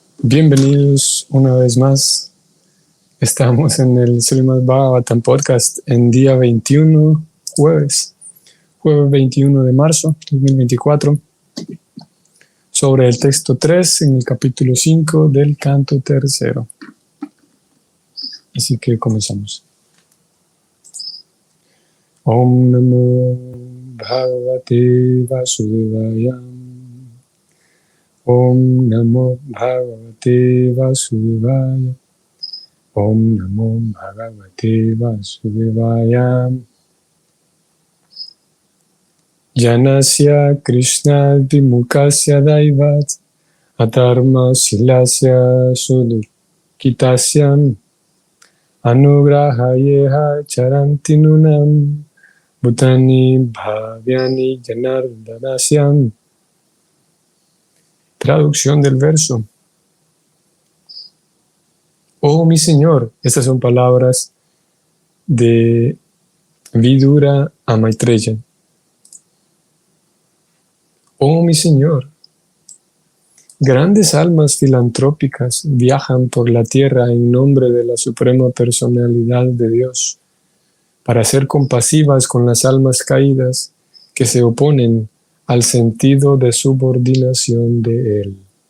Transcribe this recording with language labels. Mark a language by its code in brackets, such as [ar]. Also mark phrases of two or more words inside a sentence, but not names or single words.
[es] Bienvenidos una vez más. Estamos en el Srimad Bhagavatam Podcast en día 21, jueves 21 de marzo 2024, sobre el texto 3 en el capítulo 5 del canto tercero. Así que comenzamos. [sa] Om Namo Bhagavate Vasudevaya. Om Namo Bhagavate Vasudevaya. Om Namo Bhagavate Vasudevaya. Janasya Krishna Vimukasya Daivat Adharma Silasya Sudukitasyam Anugrahayeha Charanti Nunam Bhutani Bhavyani Janardanasyam. [es] Traducción del verso. Oh mi Señor, estas son palabras de Vidura a Maitreya. Oh mi Señor, grandes almas filantrópicas viajan por la tierra en nombre de la Suprema Personalidad de Dios para ser compasivas con las almas caídas que se oponen al sentido de subordinación de Él.